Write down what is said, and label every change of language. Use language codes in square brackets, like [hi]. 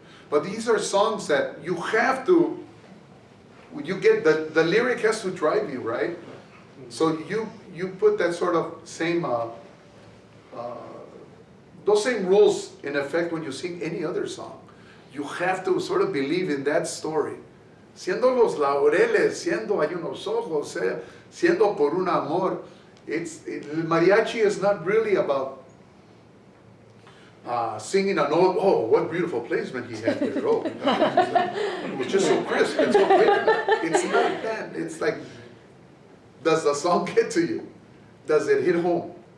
[en] But these are songs that you have to, you get, the lyric has to drive you, right? So you put that sort of same, those same rules in effect when you sing any other song. You have to sort of believe in that story. [es] Siendo los laureles, siendo hay unos ojos, siendo por un amor. [en] El mariachi is not really about singing a note. Oh, what beautiful placement he had there. Oh, it was just so crisp and so clear. It's not that. It's like, does the song get to you? Does it hit home?